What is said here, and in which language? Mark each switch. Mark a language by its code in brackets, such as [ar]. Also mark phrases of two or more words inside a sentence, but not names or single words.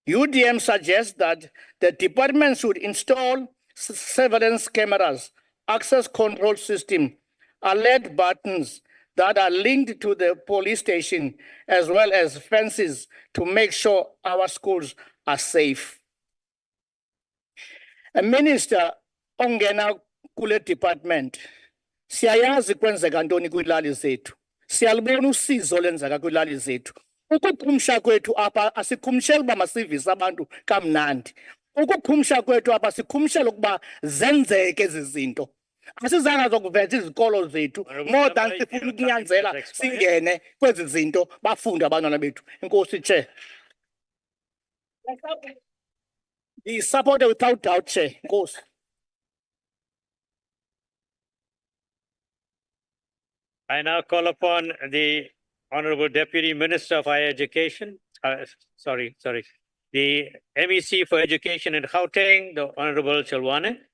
[en] UDM suggests that the department should install surveillance cameras, access control system, alert buttons that are linked to the police station, as well as fences to make sure our schools are safe. A minister [xh] ongena kule department siyayazi kwenzeka ntoni kwiilali zethu, siyalibona usizo lenzeka kwiilali zethu. Ukuqhumsha kwethu apha asiqhumsheli uba masivise abantu kamnandi. Ukuqhumsha kwethu apha siqhumshela ukuba zenzeke ezi zinto. Asizanga zokuveza izikolo zethu [en] more than [xh] sifuna ukunyanzela singene kwezi zinto bafunde abantwana bethu. Enkosi Chair. [en] He supported without doubt, Chair. [xh] Enkosi. [en] I now call upon the Honorable Deputy Minister of Higher Education, the MEC for Education in Gauteng, the Honorable Chilwane.